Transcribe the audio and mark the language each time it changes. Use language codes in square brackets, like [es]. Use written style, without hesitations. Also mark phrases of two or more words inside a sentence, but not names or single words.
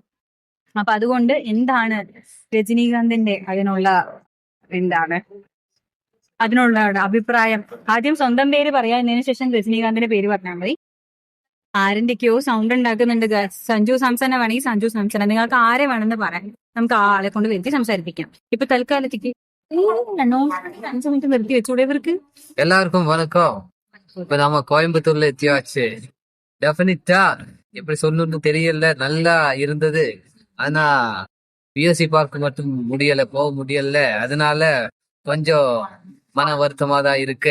[ml] അപ്പൊ അതുകൊണ്ട് എന്താണ് രജനീകാന്തിന്റെ അതിനുള്ള അഭിപ്രായം? ആദ്യം സ്വന്തം പേര് പറയാതിന് ശേഷം രജനീകാന്തിന്റെ പേര് പറഞ്ഞാൽ മതി. ആരിന്റെയൊക്കെയോ സൗണ്ട് ഉണ്ടാക്കുന്നുണ്ട്. സഞ്ജു സാംസനെ വേണമെങ്കിൽ സഞ്ജു സാംസനെ, നിങ്ങൾക്ക് ആരെ വേണമെന്ന് പറയാം. നമുക്ക് ആ ആളെ കൊണ്ട് വരുത്തി സംസാരിപ്പിക്കാം. ഇപ്പൊ തൽക്കാലത്തേക്ക് 5 മിനിറ്റ് നിർത്തി വെച്ചൂടെ ഇവർക്ക്? [ta] எல்லாருக்கும் வணக்கம். இப்ப நாம கோயம்புத்தூர்ல எத்தியாச்சு. டெஃபினிட்டா எப்படி சொல்லணும்னு தெரியல, நல்லா இருந்தது. ஆனா VOC பார்க் மட்டும் போக முடியல. அதனால கொஞ்சம் மன வருத்தமா தான் இருக்கு.